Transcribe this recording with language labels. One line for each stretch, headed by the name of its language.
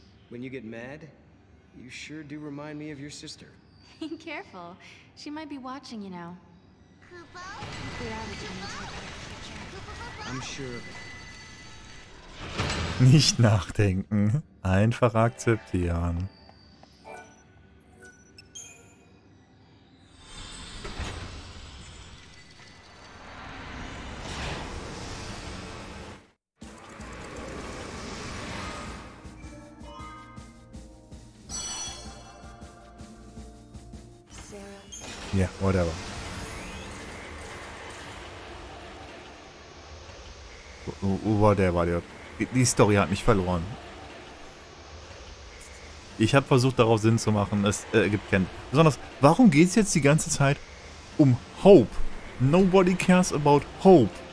English: When you get mad, you sure do remind me of your sister. Careful. She might be watching you now. Kupo? We're out of time to talk about the future. I'm sure of it.
German: Nicht nachdenken, einfach akzeptieren. Ja, whatever. Whatever. Die Story hat mich verloren. Ich habe versucht, darauf Sinn zu machen. Es gibt keinen. Besonders, warum geht es jetzt die ganze Zeit um Hope?
English: Nobody cares about Hope.